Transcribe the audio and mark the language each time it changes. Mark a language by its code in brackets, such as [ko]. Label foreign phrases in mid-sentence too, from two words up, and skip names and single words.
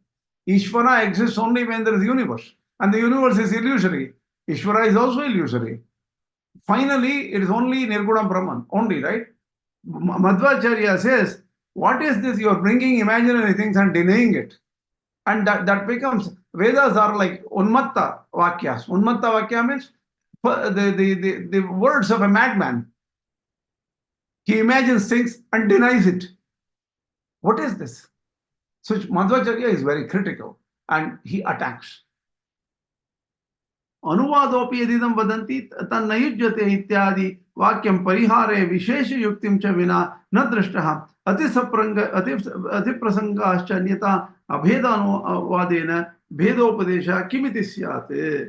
[en] Ishvara exists only when there is universe, and the universe is illusory. Ishvara is also illusory. Finally, it is only [sa] Nirguna Brahman, [en] only, right? Madhvācārya says, what is this? You are bringing imaginary things and denying it. And that becomes, Vedas are like [sa] unmatta vakyas. Unmatta vakya [en] means the words of a madman. He imagines things and denies it. What is this? So Madhvācārya is very critical and he attacks. [sa] Anuvadopi yadidam vadanti tannayujyate ityadi vakyam parihare vishesha yuktim cha vina na drashtaha atiprasangascha anyata abhedanuvadena bhedopadesha kimiti syate.